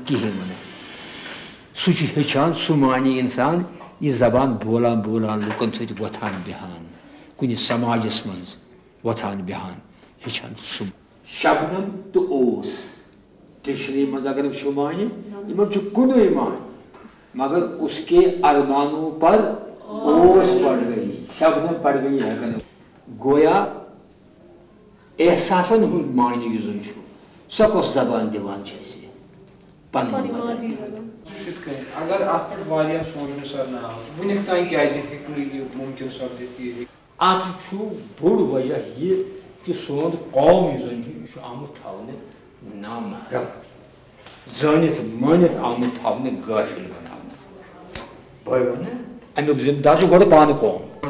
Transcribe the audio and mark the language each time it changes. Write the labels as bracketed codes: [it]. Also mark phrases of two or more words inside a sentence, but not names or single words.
[ks] کِہیٖنۍ ونان سُہ چھُ ہیٚچھان سُہ معنی انسان یہِ زبان بولان بولان لُکن سۭتۍ وۄتھان بیٚہان کُنہِ سماجس منٛز وۄتھان بیٚہان ہیٚچھان سُہ شبنم تہٕ اوس ڈکشنری منٛز اگر وٕچھو معنی یِمن چھُ کُنُے معنی مگر [ur] اس کے ارمانوں پر اوس پڑ گئی شبنم پڑ گئی [ks] ہٮ۪کان گویا احساسن ہُنٛد معنی یُس زن چھُ سۄ کۄس زبان دِوان چھِ اَسہِ پنٕنۍ اگر اتھ پٮ۪ٹھ واریاہ سونچُن سر نہ وُنیُک تام کیازِ ہیٚکہِ نہٕ یہِ مُمکِن سپدِتھ یہِ اتھ چھُ بوٚڑ وجہ یہِ کہِ سون قوم یُس زن چھُ یہِ چھُ آمُت تھاونہٕ نامحرم زٲنِتھ مٲنِتھ آمُت تھاونہٕ غٲفِل بناونہٕ بہٕ وَنہٕ امیُک ذمہٕ دار چھُ گۄڈٕ پانہٕ قوم